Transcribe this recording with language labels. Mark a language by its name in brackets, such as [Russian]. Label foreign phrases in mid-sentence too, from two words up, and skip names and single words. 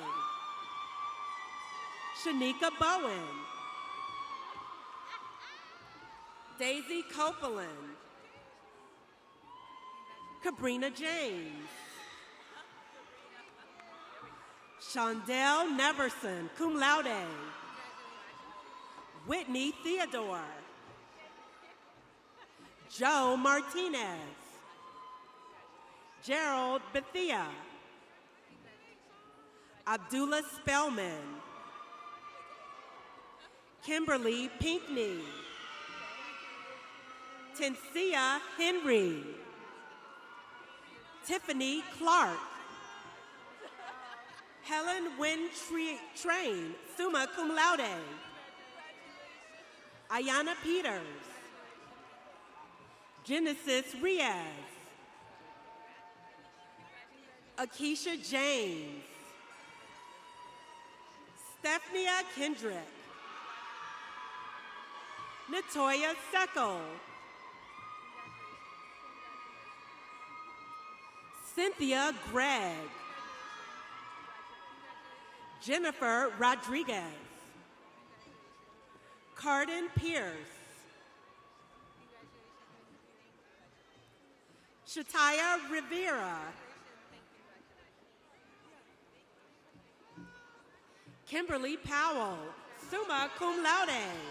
[English] Shanika Bowen. Daisy Copeland. Cabrina James. [Latin] Shondell Neverson, cum laude. [English] Whitney Theodore. Joe Martinez. Gerald Bethia. Abdullah Spellman. Kimberly Pinkney. Tensia Henry. Tiffany Clark. Helen Wynn Train, [Latin] summa cum laude. [English] Ayana Peters. Genesis Riaz. Akeisha James. Stephania Kendrick. Natoya Seckel. Cynthia Gregg. Jennifer Rodriguez. Cardin Pierce. Shataya Rivera. [Latin] Kimberly Powell, summa cum laude.